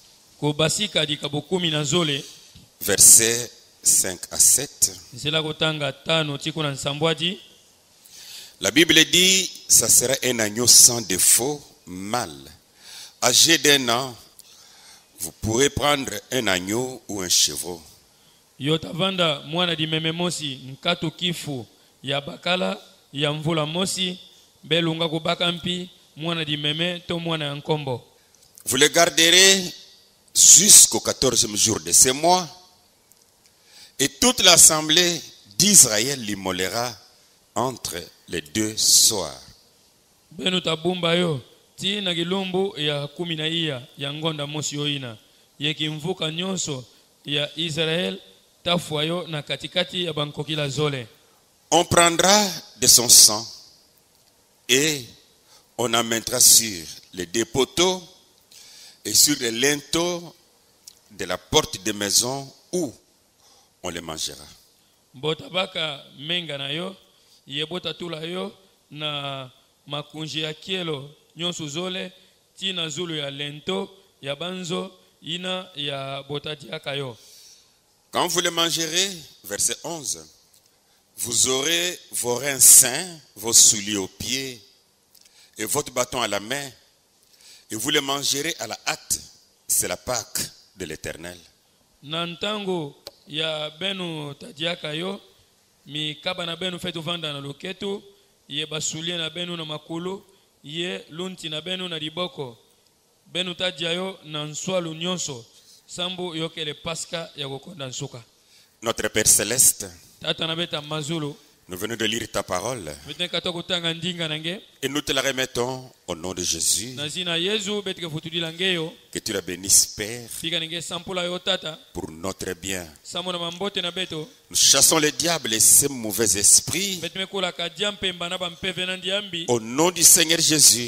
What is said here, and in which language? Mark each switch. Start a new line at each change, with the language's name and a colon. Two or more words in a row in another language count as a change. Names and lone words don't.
French: Verset 5 à 7. La Bible dit, ça sera un agneau sans défaut, mâle. Âgé d'1 an, vous pourrez prendre un agneau ou un chevreau.
Kongo: Yotavanda mwana di meme mosi nkatu kifu ya bakala ya mvula mosi belunga kubakampi mwana di meme to mwana ya nkombo.
French: Vous le garderez jusqu'au 14e jour de ce mois, et toute l'assemblée d'Israël l'immolera entre les deux soirs.
Kongo: Benu tabumba yo ti na gilumbu ya 10 ya ngonda mosi yoina yekimvuka nyonso ya Israël tafuayo na katikati ya bankokila zole.
French: On prendra de son sang et on en mettra sur les deux poteaux et sur les linteaux de la porte de maison où on les mangera.
Kongo: Bota baka menga na yo yebota tula yo na makunji ya kielo nyonso zole tina zulu ya lento ya banzo ina ya botati akayo.
French: Quand vous les mangerez, verset 11, vous aurez vos reins sains, vos souliers aux pieds et votre bâton à la main, et vous les mangerez à la hâte. C'est la Pâque de l'Éternel.
Kongo: Nantango ya benu tadiaka yo mi kaba na benu fetu vanda na loketu ye basulie na benu na makulu ye lunti na benu na liboko benu tadia yo na nswalu nyonso sambu yokele Pasca ya gokonda nsuka.
French: Notre Père Céleste,
Kongo: tata na beta mazulu,
French: nous venons de lire ta parole et nous te la remettons au nom de Jésus. Que tu la bénisses, Père, pour notre bien. Nous chassons le diable et ses mauvais esprits au nom du Seigneur Jésus.